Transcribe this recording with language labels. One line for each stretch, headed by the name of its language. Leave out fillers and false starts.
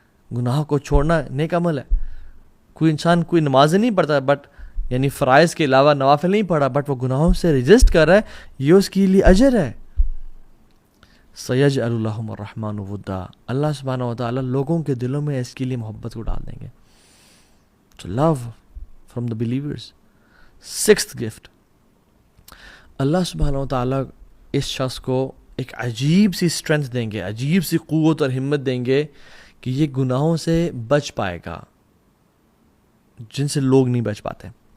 Urdu: گناہوں کو چھوڑنا نیک عمل ہے. کوئی انسان کوئی نماز نہیں پڑھتا, بٹ یعنی فرائض کے علاوہ نوافل نہیں پڑھا, بٹ وہ گناہوں سے رجسٹ کر رہا ہے, یہ اس کے لیے اجر ہے.
Arabic: سیجعل لهم الرحمن ودا,
Urdu: اللہ سبحانہ و تعالیٰ لوگوں کے دلوں میں اس کے لیے محبت کو ڈال دیں گے.
English: So love from the believers. 6th gift,
Urdu: اللہ سبحانہ و تعالیٰ اس شخص کو ایک عجیب سی اسٹرینتھ دیں گے, عجیب سی قوت اور ہمت دیں گے کہ یہ گناہوں سے بچ پائے گا جن سے لوگ نہیں بچ پاتے.